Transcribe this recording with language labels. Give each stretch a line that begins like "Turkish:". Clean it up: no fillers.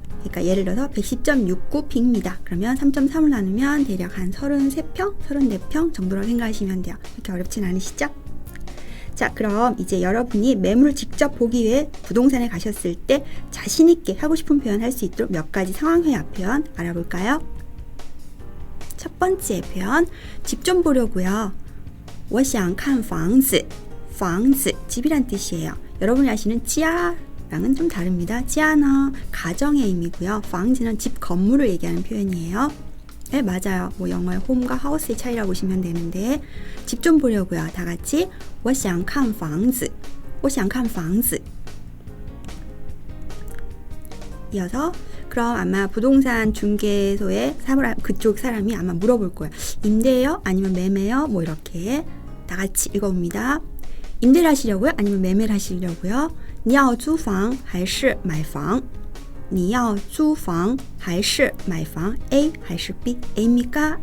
Korean: 그러니까 예를 들어서 110.69 빙미다. 그러면 3.3으로 나누면 대략 한 33평, 34평 정도라고 생각하시면 돼요. 그렇게 어렵진 않으시죠? 자, 그럼 이제 여러분이 매물을 직접 보기 위해 부동산에 가셨을 때 자신있게 하고 싶은 표현 할 수 있도록 몇 가지 상황회화 표현 알아볼까요? 첫 번째 표현, 집 좀 보려고요.
Chinese: 我想看房子, 房子,
Korean: 집이란 뜻이에요. 여러분이 아시는 찌아랑은 좀 다릅니다. 찌아는 가정의 의미고요. 房子는 집 건물을 얘기하는 표현이에요. 네, 맞아요. 영어의 홈과 하우스의 차이라고 보시면 되는데, 집 좀 보려고요. 다 같이
Chinese: 我想看房子, 我想看房子.
Korean: 이어서 그럼 아마 부동산 중개소의 그쪽 사람이 아마 물어볼 거예요. 임대예요? 아니면 매매요? 뭐 이렇게 다 같이 읽어봅니다. 임대를 하시려고요? 아니면 매매를 하시려고요?
Chinese: 你要租房还是买房?你要租房还是买房?A 还是 B?
Korean: A입니까?